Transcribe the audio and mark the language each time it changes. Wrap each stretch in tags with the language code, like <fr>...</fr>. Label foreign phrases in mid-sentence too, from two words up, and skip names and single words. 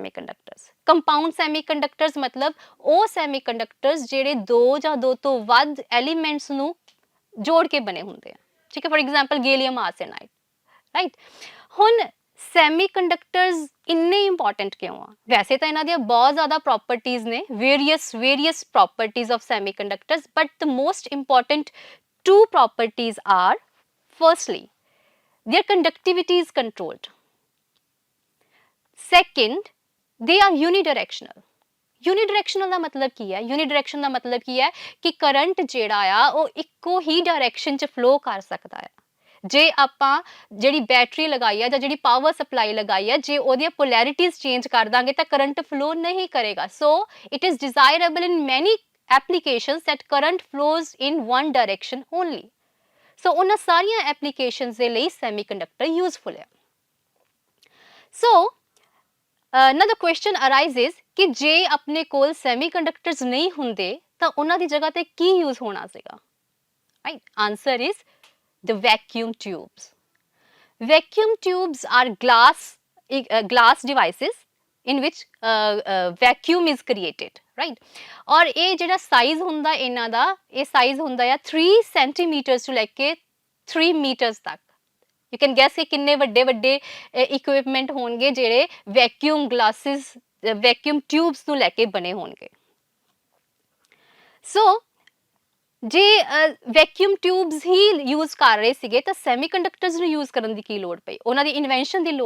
<pa>ਸੈਮੀਕੰਡਕਟਰਸ ਮਤਲਬ ਉਹ ਸੈਮੀਕੰਡਕਟਰਸ ਜਿਹੜੇ ਦੋ ਜਾਂ ਦੋ ਤੋਂ ਵੱਧ ਐਲੀਮੈਂਟਸ ਨੂੰ ਜੋੜ ਕੇ ਬਣੇ ਹੁੰਦੇ ਆ ਠੀਕ ਹੈ</pa> <en>for example gallium arsenide right</en> <pa>ਹੁਣ ਸੈਮੀਕੰਡਕਟਰਸ ਇੰਨੇ ਇੰਪੋਰਟੈਂਟ ਕਿਉਂ ਆ ਵੈਸੇ ਤਾਂ ਇਹਨਾਂ ਦੀਆਂ ਬਹੁਤ ਜ਼ਿਆਦਾ ਪ੍ਰੋਪਰਟੀਜ਼ ਨੇ</pa> <en>various properties of semiconductors but the most important two properties are firstly their conductivity is controlled. Second, they are unidirectional.</en> <pa>यूनिडायरेक्शनल ਦਾ ਮਤਲਬ ਕੀ ਹੈ यूनिडायरेक्शन ਦਾ ਮਤਲਬ ਕੀ ਹੈ ਕਿ ਕਰੰਟ ਜਿਹੜਾ ਆ ਉਹ ਇੱਕੋ ਹੀ ਡਾਇਰੈਕਸ਼ਨ 'ਚ ਫਲੋ ਕਰ ਸਕਦਾ ਹੈ ਜੇ ਆਪਾਂ ਜਿਹੜੀ ਬੈਟਰੀ ਲਗਾਈ ਹੈ ਜਾਂ ਜਿਹੜੀ</pa> <en>power supply</en> <pa>ਲਗਾਈ ਹੈ ਜੇ ਉਹਦੀਆਂ ਪੋਲੈਰਿਟੀਜ਼ ਚੇਂਜ ਕਰ ਦਾਂਗੇ ਤਾਂ</pa> <en>current flow</en> <pa>ਨਹੀਂ ਕਰੇਗਾ</pa> <en>so it is desirable in many applications that current flows in one direction only.</en> <pa>So ਉਹਨਾਂ ਸਾਰੀਆਂ applications ਦੇ ਲਈ</pa> <en>semiconductor useful</en> <pa>ਹੈ</pa> <en>so now the question arises</en> <pa>ਕਿ ਜੇ ਆਪਣੇ ਕੋਲ semiconductors ਨਹੀਂ ਹੁੰਦੇ ਤਾਂ ਉਹਨਾਂ ਦੀ ਜਗ੍ਹਾ ਤੇ ਕੀ use ਹੋਣਾ ਸੀਗਾ</pa> <en>right answer is the vacuum tubes are glass devices in which vacuum is created right</en> <pa>ਔਰ ਇਹ ਜਿਹੜਾ ਸਾਈਜ਼ ਹੁੰਦਾ ਇਹਨਾਂ ਦਾ ਇਹ ਸਾਈਜ਼ ਹੁੰਦਾ ਆ</pa> <en>3 centimeters to</en> <pa>ਲੈ ਕੇ 3 meters ਤੱਕ</pa> <en>you can guess</en> <pa>ਕਿ ਕਿੰਨੇ ਵੱਡੇ ਵੱਡੇ equipment ਹੋਣਗੇ ਜਿਹੜੇ</pa> <en>vacuum tubes</en> <pa>ਨੂੰ ਲੈ ਕੇ ਬਣੇ ਹੋਣਗੇ so ਜੇ</pa> <en>vacuum tubes</en> <pa>ਹੀ ਯੂਜ਼ ਕਰ ਰਹੇ ਸੀਗੇ ਤਾਂ ਸੈਮੀਕੰਡਕਟਰਸ ਨੂੰ ਯੂਜ਼ ਕਰਨ ਦੀ ਕੀ ਲੋੜ ਪਈ ਉਹਨਾਂ ਦੀ ਇਨਵੈਂਸ਼ਨ</pa>